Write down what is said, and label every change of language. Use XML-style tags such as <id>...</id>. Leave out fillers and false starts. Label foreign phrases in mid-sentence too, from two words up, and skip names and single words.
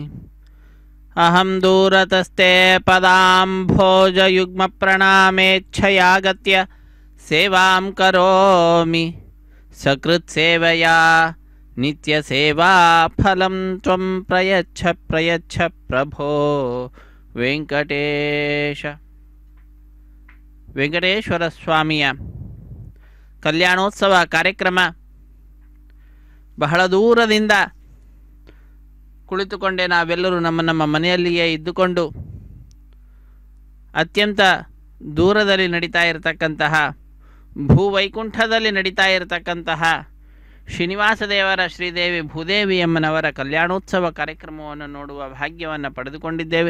<sa>అహం దూరతస్తే పదాంభోజయుగ్మ ప్రణామేచ్ఛయాగత్య సేవాం కరోమి సకృత్సేవయా నిత్యసేవా ఫలం త్వం ప్రయచ్ఛ ప్రయచ్ఛ ప్రభో ವೆಂಕಟೇಶ.</sa> <kn>ವೆಂಕಟೇಶ್ವರ ಸ್ವಾಮಿಯ ಕಲ್ಯಾಣೋತ್ಸವ ಕಾರ್ಯಕ್ರಮ ಬಹಳ ದೂರದಿಂದ ಕುಳಿತುಕೊಂಡೇ ನಾವೆಲ್ಲರೂ ನಮ್ಮ ಮನೆಯಲ್ಲಿಯೇ ಇದ್ದುಕೊಂಡು ಅತ್ಯಂತ ದೂರದಲ್ಲಿ ನಡೀತಾ ಇರತಕ್ಕಂತಹ ಭೂವೈಕುಂಠದಲ್ಲಿ ನಡೀತಾ ಇರತಕ್ಕಂತಹ ಶ್ರೀನಿವಾಸ ದೇವರ ಶ್ರೀದೇವಿ ಭೂದೇವಿಯಮ್ಮನವರ ಕಲ್ಯಾಣೋತ್ಸವ ಕಾರ್ಯಕ್ರಮವನ್ನು ನೋಡುವ ಭಾಗ್ಯವನ್ನು ಪಡೆದುಕೊಂಡಿದ್ದೇವೆ.</kn>